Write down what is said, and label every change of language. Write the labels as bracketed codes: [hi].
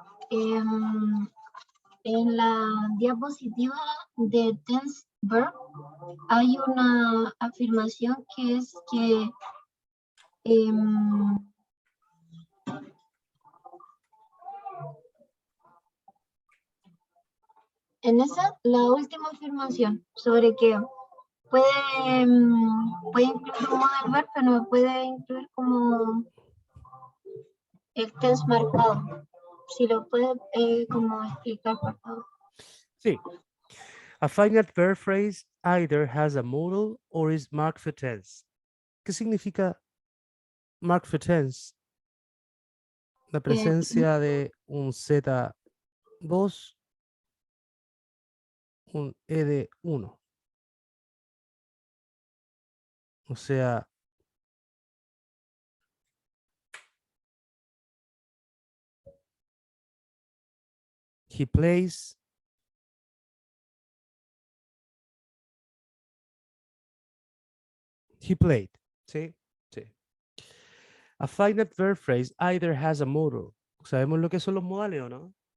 [es] En la diapositiva de tense verb hay una afirmación que es que en esa, la última afirmación sobre que puede incluir un modal verb, pero no puede incluir como el tense marcado. Si lo puede como explicar, por favor. Sí. [en] A finite verb phrase either has a modal or is marked for tense. [es] ¿Qué significa [en] marked for tense? [es] La presencia de un Z2, un ED1. O sea, [en] he plays, he played. [es] ¿Sí? Sí. [en] A finite verb phrase either has a modal. [es] ¿Sabemos lo que son los modales o no?